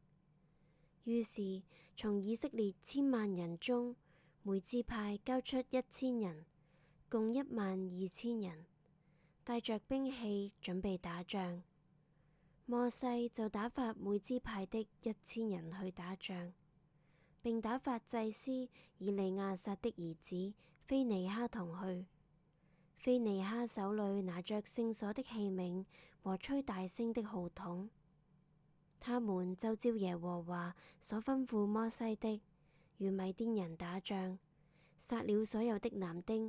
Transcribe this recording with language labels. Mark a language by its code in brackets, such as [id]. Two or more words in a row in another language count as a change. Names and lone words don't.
[zh] 於是從以色列100000人中，每支派交出1000人，共12000人，帶着兵器準備打仗。摩西就打發每支派的1000人去打仗，並打發祭司以利亞撒的兒子非尼哈同去。非尼哈手裏拿着聖所的器皿和吹大聲的號筒，他們就照耶和華所吩咐摩西的，與米甸人打仗，殺了所有的男丁。